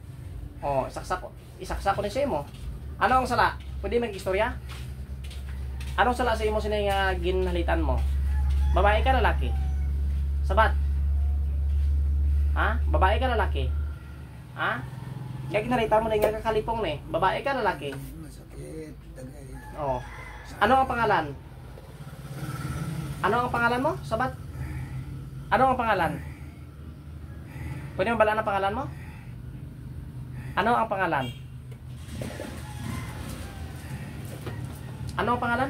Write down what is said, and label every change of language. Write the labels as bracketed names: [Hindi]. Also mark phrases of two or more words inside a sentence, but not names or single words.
[Hiligaynon] Isaksak ko ni siya mo. Ano ang sala? Pwede mag-istorya? Anong sala sa imo sinay nga ginhalitan mo? Babae ka lalaki? Sabat. Ha? Babae ka lalaki? Ha? Kaya ginhalitan mo na nga kakalipong ni. Babae ka lalaki? Masakit. Tagay. Oo. Ano ang pangalan? Ano ang pangalan mo? Sabat. Ano ang pangalan? Pwede mo balaan ang pangalan mo? Ano ang pangalan? Ano ang pangalan?